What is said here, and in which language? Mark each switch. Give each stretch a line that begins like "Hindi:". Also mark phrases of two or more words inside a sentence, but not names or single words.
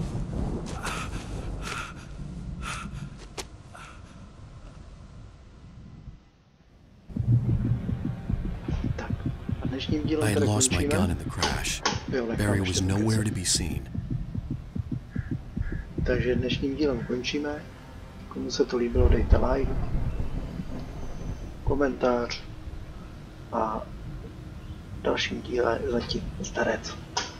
English: I had lost my gun in the crash. Barry was nowhere to be seen.
Czech: Takže dnešním dílem končíme. Komu se to líbilo, dejte like, komentář a dalším díle zatím zdarec.